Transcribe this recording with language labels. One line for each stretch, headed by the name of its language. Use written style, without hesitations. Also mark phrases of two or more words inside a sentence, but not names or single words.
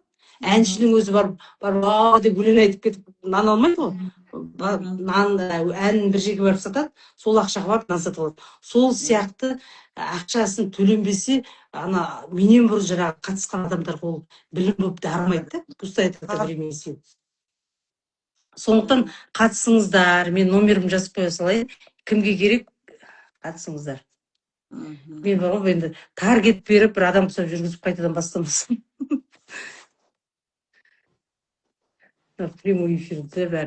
Kazakh: Әншінің өзі бар деп өлең айтып кетіп нан алмайды ғой. Әнін бір жерге барып сатады, сол ақшаға барып нан сатып алады. Сол сияқты ақшасын төленбесе, ана менен бұрын жаңағы қатысқан адамдар ол білім болып дарымайды да.
Russian: Пустая трата времени сил.
Kazakh: Сондықтан қатысыңыздар, мен номерімді жазып қоя салайын. Кімге керек, қатысыңыздар. Мен бар ғой, енді таргет беріп, бір адам құсап жүргізіп қайтадан бастамасам. Прямой эфирде бәрі.